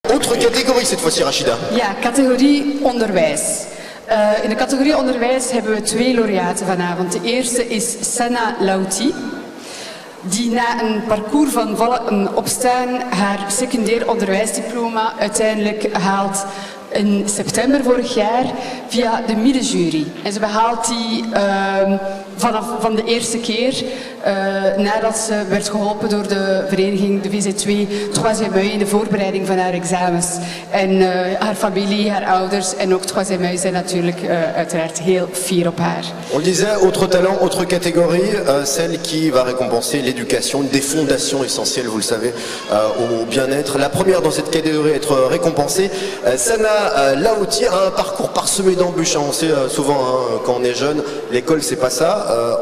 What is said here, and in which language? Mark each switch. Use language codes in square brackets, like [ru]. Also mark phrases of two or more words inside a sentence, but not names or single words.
[fr] Autre catégorie cette fois-ci, Rachida. [nl] Ja, categorie onderwijs. In de categorie onderwijs hebben we 2 laureaten vanavond. De eerste is Senna Lauti, die na een parcours van vallen en opstaan haar secundair onderwijsdiploma uiteindelijk haalt in september vorig jaar via de middenjury. En ze behaalt die van de eerste keer nadat ze werd geholpen door de vereniging, de VZ2 Troisième Œil, in de voorbereiding van haar examens. En haar familie, haar ouders en ook Troisième Œil zijn natuurlijk uiteraard heel fier op haar. [fr] On le disait, autre talent, autre catégorie, celle qui va récompenser l'éducation, une des fondations essentielles, vous le savez, au bien-être. La première dans cette catégorie à être récompensée, Sana Lauti a un parcours parsemé d'embûches. On sait souvent quand on est jeune, l'école c'est pas ça.